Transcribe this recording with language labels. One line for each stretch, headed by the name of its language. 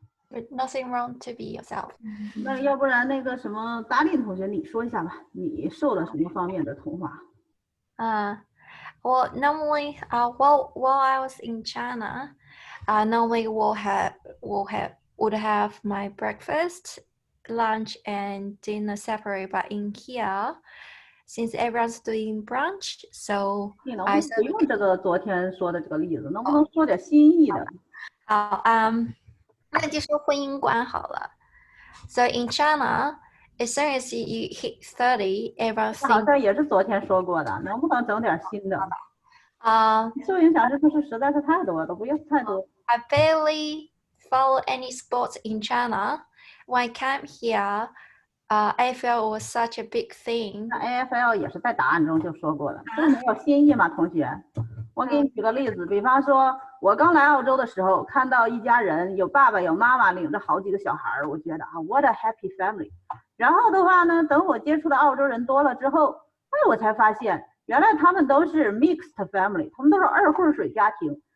English: There's nothing wrong to be yourself.
Chinese: 那要不然那个什么达利同学，你说一下吧，你受了什么方面的同化？
English: Well, normally, while I was in China, I normally would have my breakfast, lunch, and dinner separate. But in here, since everyone's doing brunch, so
Chinese: 你能不能不用这个昨天说的这个例子，能不能说点新意的？好，那就说婚姻观好了。
English: So in China, as soon as you hit 30, everyone
Chinese: 好像也是昨天说过的，能不能整点新的？受影响人数实在是太多了，不要太多。
English: I barely follow any sports in China. When I came here, AFL was such a big thing.
Chinese: 那 AFL 也是在答案中就说过的，这没有新意吗，同学？我给你举个例子，比方说，我刚来澳洲的时候，看到一家人有爸爸有妈妈领着好几个小孩，我觉得 what a happy family。然后的话呢，等我接触的澳洲人多了之后，我才发现，原来他们都是 mixed family，他们都是二混水家庭。